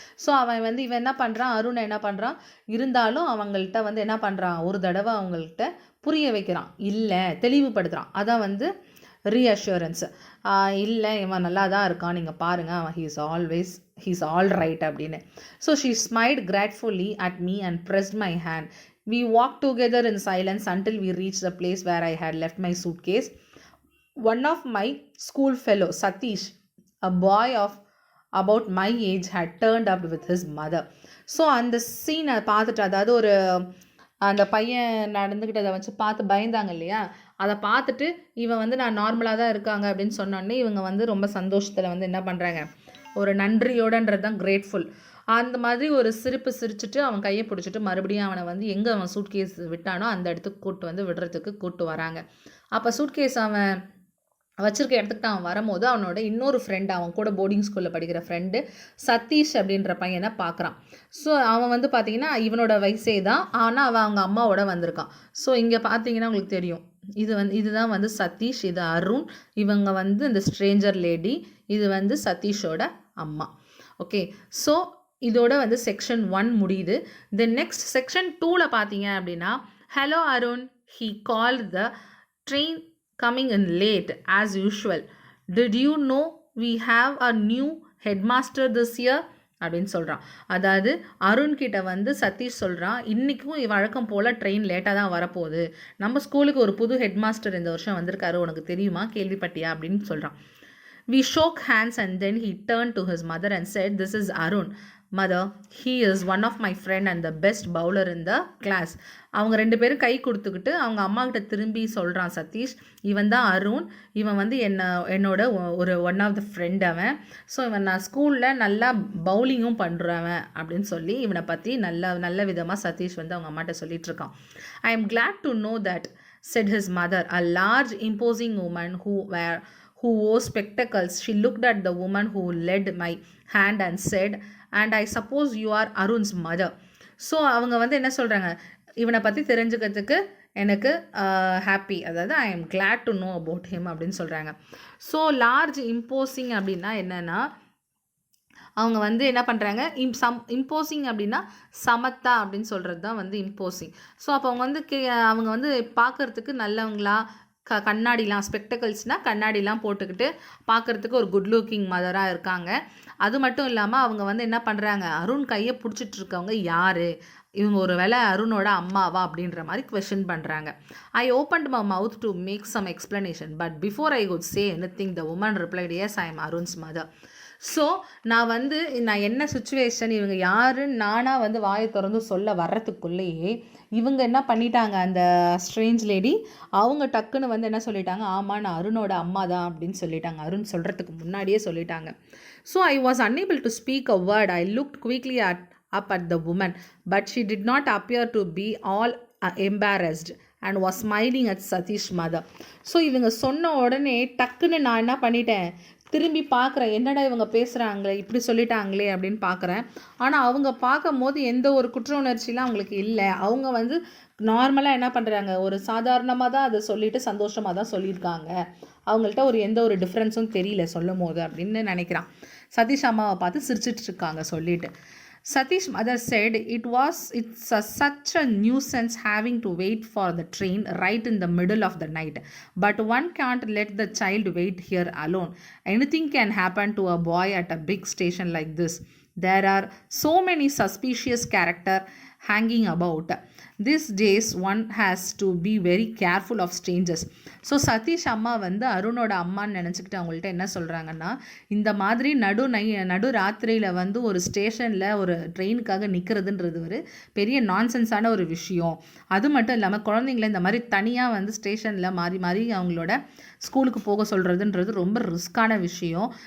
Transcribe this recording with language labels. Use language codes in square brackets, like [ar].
[ta] So இவன் என்ன பண்ணுறான், அருணை என்ன பண்ணுறான், இருந்தாலும் அவங்கள்ட்ட வந்து என்ன பண்ணுறான், ஒரு தடவை அவங்கள்ட்ட புரிய வைக்கிறான், இல்லை தெளிவுபடுத்துகிறான். அதான் வந்து ரீஅஷூரன்ஸ், இல்லை இவன் நல்லா தான் இருக்கான், நீங்கள் பாருங்கள், அவன் [en] he's all right [ta] அப்படின்னு. [en] So she smiled gratefully at me and pressed my hand. We walked together in silence until we reached the place where I had left my suitcase. One of my school fellow, Satish, a boy of about my age, had turned up with his mother. [ta] So அந்த சீனை பார்த்துட்டு, அதாவது அந்த பையன் நடந்துக்கிட்டதை வச்சு பார்த்து பயந்தாங்க இல்லையா, அதை பார்த்துட்டு இவன் வந்து நான் நார்மலாக தான் இருக்காங்க அப்படின்னு சொன்னோடனே இவங்க வந்து ரொம்ப சந்தோஷத்தில் வந்து என்ன பண்ணுறாங்க, ஒரு நன்றியோடன்றது தான் கிரேட்ஃபுல், அந்த மாதிரி ஒரு சிரிச்சிட்டு அவன் கையை பிடிச்சிட்டு மறுபடியும் அவனை வந்து எங்கே அவன் சூட்கேஸ் விட்டானோ அந்த இடத்துக்கு விடுறதுக்கு கூப்பிட்டு வராங்க. அப்போ சூட்கேஸ் அவன் வச்சிருக்க இடத்துக்கு அவன் வரும்போது அவனோட இன்னொரு ஃப்ரெண்டு, அவன் கூட போர்டிங் ஸ்கூலில் படிக்கிற ஃப்ரெண்டு சதீஷ் அப்படின்ற பையனை பார்க்குறான். ஸோ அவன் வந்து பார்த்திங்கன்னா இவனோட வயசே தான், ஆனால் அவன் அவங்க அம்மாவோட வந்திருக்கான். ஸோ இங்கே பார்த்தீங்கன்னா உங்களுக்கு தெரியும், இதுதான் வந்து சதீஷ், இது அருண், இவங்க வந்து இந்த ஸ்ட்ரேஞ்சர் லேடி, இது வந்து சதீஷோட அம்மா. ஓகே, ஸோ இதோட வந்து செக்ஷன் 1 முடியுது. [en] then next section 2ல் [ta] பார்த்தீங்க அப்படின்னா, [en] Hello Arun, he call the train coming in late as usual. Did you know we have a new headmaster this year? [ta] அப்படின்னு சொல்கிறான். அதாவது அருண்கிட்ட வந்து சதீஷ் சொல்கிறான், இன்றைக்கும் வழக்கம் போல் ட்ரெயின் லேட்டாக தான் வரப்போகுது, நம்ம ஸ்கூலுக்கு ஒரு புது ஹெட் மாஸ்டர் இந்த வருஷம் வந்திருக்காரு, உனக்கு தெரியுமா, கேள்விப்பட்டியா அப்படின்னு சொல்கிறான். [en] We shook hands and then he turned to his mother and said, "This is Arun. Mother, he is one of my friend and the best bowler in the class." [ta] அவங்க 2 பேரும் கை கொடுத்துக்கிட்டு அவங்க அம்மா கிட்ட திரும்பி சொல்கிறான் சதீஷ், இவன் தான் அருண், இவன் வந்து என்னோட ஒரு [en] one of the friend [ta] அவன். ஸோ இவன் நான் ஸ்கூலில் நல்லா பவுலிங்கும் பண்ணுறவன் அப்படின்னு சொல்லி இவனை பற்றி நல்ல விதமாக சதீஷ் வந்து அவங்க அம்மாட்ட சொல்லிட்டு இருக்கான். [en] I am glad to know that, said his mother, a large imposing woman who wore spectacles. She looked at the woman who led my hand and said, "And I suppose you are Arun's mother." [ta] So அவங்க வந்து என்ன சொல்கிறாங்க, இவனை பற்றி தெரிஞ்சுக்கிறதுக்கு எனக்கு happy, அதாவது [en] I am glad to know about him [ta] அப்படின்னு சொல்கிறாங்க. ஸோ லார்ஜ் இம்போசிங் அப்படின்னா என்னென்னா, அவங்க வந்து என்ன பண்ணுறாங்க, இம்போசிங் அப்படின்னா சமத்தா அப்படின்னு சொல்கிறது தான் வந்து இம்போசிங். ஸோ அப்போ அவங்க வந்து பார்க்குறதுக்கு நல்லவங்களா, கண்ணாடிலாம் ஸ்பெக்டக்கல்ஸ்னால் கண்ணாடிலாம் போட்டுக்கிட்டு பார்க்குறதுக்கு ஒரு குட் லுக்கிங் மதராக இருக்காங்க. அது மட்டும் இல்லாமல் அவங்க வந்து என்ன பண்ணுறாங்க, அருண் கையை பிடிச்சிட்டு இருக்கவங்க யார், இவங்க ஒரு வேளை அருணோட அம்மாவா அப்படின்ற மாதிரி கொஷின் பண்ணுறாங்க. [en] I opened my mouth to make some explanation but before I could say anything the woman replied, yes I am Arun's mother. [ta] So நான் என்ன சுச்சுவேஷன், இவங்க யாருன்னு நானாக வந்து வாயை திறந்து சொல்ல வர்றதுக்குள்ளேயே இவங்க என்ன பண்ணிட்டாங்க, அந்த ஸ்ட்ரேஞ்ச் லேடி அவங்க டக்குன்னு வந்து என்ன சொல்லிட்டாங்க, ஆமாம் நான் அருணோட அம்மா தான் அப்படின்னு சொல்லிட்டாங்க. அருண் சொல்கிறதுக்கு முன்னாடியே சொல்லிட்டாங்க. [en] So I was unable to speak a word. I looked quickly up at the woman, but she did not appear to be all embarrassed and was smiling at Satish mother. [ta] So இவங்க சொன்ன உடனே டக்குன்னு நான் என்ன பண்ணிட்டேன், திரும்பி பார்க்குறேன், என்னடா இவங்க பேசுகிறாங்களே, இப்படி சொல்லிட்டாங்களே அப்படின்னு பார்க்குறேன். ஆனால் அவங்க பார்க்கும் போது எந்த ஒரு குற்ற உணர்ச்சிலாம் அவங்களுக்கு இல்லை. அவங்க வந்து நார்மலாக என்ன பண்ணுறாங்க, ஒரு சாதாரணமாக தான் அதை சொல்லிவிட்டு சந்தோஷமாக தான் சொல்லியிருக்காங்க. அவங்கள்ட்ட எந்த ஒரு டிஃப்ரென்ஸும் தெரியல சொல்லும் போது அப்படின்னு நினைக்கிறான். சதீஷ் அம்மாவை பார்த்து சிரிச்சிட்டு இருக்காங்க சொல்லிட்டு. [en] Satish mother said, it's such a nuisance having to wait for the train right in the middle of the night. But one can't let the child wait here alone. Anything can happen to a boy at a big station like this. There are so many suspicious characters hanging about. These days one has to be very careful of strangers. [ta] So Satish அம்மா வந்து அருணோட அம்மான்னு நினச்சிக்கிட்டு அவங்கள்ட்ட என்ன சொல்கிறாங்கன்னா, இந்த மாதிரி நடு ராத்திரியில் வந்து ஒரு ஸ்டேஷனில் ஒரு ட்ரெயினுக்காக நிற்கிறதுன்றது ஒரு பெரிய நான்சென்ஸான ஒரு விஷயம். அது மட்டும் இல்லாமல் குழந்தைங்கள இந்த மாதிரி தனியாக வந்து ஸ்டேஷனில் மாறி அவங்களோட ஸ்கூலுக்கு போக சொல்கிறதுன்றது ரொம்ப ரிஸ்க்கான விஷயம்.